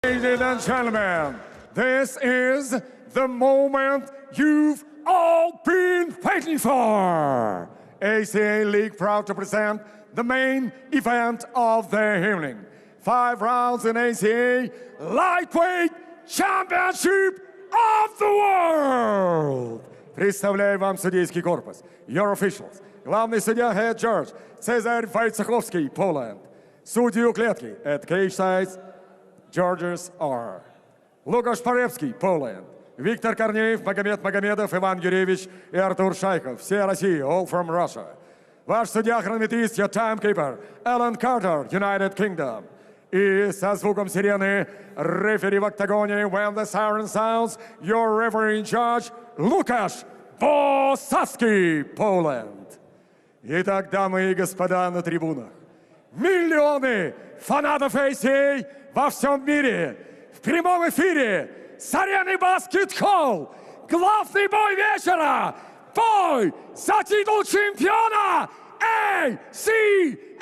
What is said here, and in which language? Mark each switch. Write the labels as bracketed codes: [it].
[en] Ladies and gentlemen, this is the moment you've all been waiting for. ACA League proud to present the main event of the evening. 5 rounds in ACA Lightweight Championship of the World. [ru] Представляю вам судейский корпус. [en] Your officials. [ru] Главный судья [en] Head Judge [ru] Цезарь Войцеховский, Poland. Судьи у клетки [en] at cage sides Judges are Лукаш Поревский, Poland. [ru] Виктор Корнеев, Магомед Магомедов, Иван Юрьевич и Артур Шайхов. Все России, [en] all from Russia. [ru] Ваш судья-хронометрист, [en] your timekeeper, Alan Carter, United Kingdom. [ru] И со звуком сирены рефери в октагоне, [en] when the siren sounds, your referee in charge, Лукаш Босацкий, Poland. [ru] Итак, дамы и господа на трибунах, миллионы фанатов ACA во всем мире, в прямом эфире, с арены баскет-холл, главный бой вечера, бой за титул чемпиона ACA!